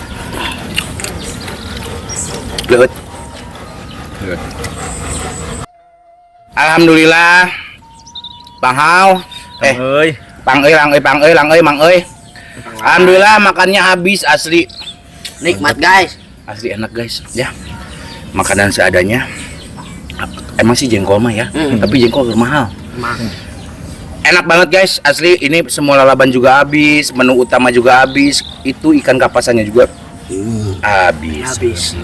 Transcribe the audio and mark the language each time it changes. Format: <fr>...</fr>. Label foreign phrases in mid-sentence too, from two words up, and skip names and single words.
<id>Lượt. Alhamdulillah. Bang Hao. Euy.</id> <su>Mang euy.</su> <id>Alhamdulillah makannya habis asli. Nikmat guys. Asli enak guys. Ya. Makanan seadanya. Emang sih jengkol mah ya, tapi jengkol mahal. Enak banget guys, asli ini semua lalaban juga habis, menu utama juga habis, itu ikan kapasannya juga habis.</id>